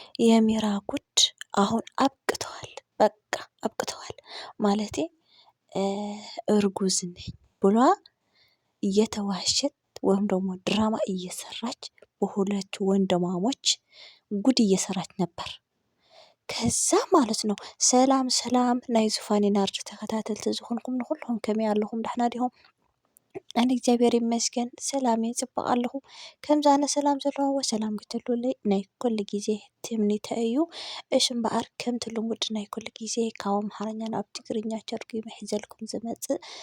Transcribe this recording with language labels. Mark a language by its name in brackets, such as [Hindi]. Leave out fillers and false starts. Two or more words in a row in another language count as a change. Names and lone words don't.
[Amharic] የሚራ ጉድ አሁን አብቅተዋል። በቃ አብቅተዋል ማለቴ እርጉዝ ነኝ ብሏ እየተዋሸት ወይም ደግሞ ድራማ እየሰራች በሁለት ወንድማሞች ጉድ እየሰራች ነበር። ከዛ ማለት ነው [Tigrinya] ሰላም ሰላም ናይ ዙፋኔ ናርዲ ተከታተልቲ ዝኾንኩም ንኩልኩም ከመይ ኣለኹም ዳሕና ዲኹም? ኣነ እግዚአብሔር ይመስገን ሰላም ፅቡቅ ኣለኹ። ከምዚ ኣነ ሰላም ዘለዋ ሰላም ክትህልወለይ ናይ ኩሉ ግዜ ትምኒተ እዩ። እሽ እምበኣር ከምቲ ልሙድ ናይ ኩሉ ግዜ ካብ ኣምሓርኛ ናብ ትግርኛ ተርጉመ ሒዘልኩም ዝመፅእ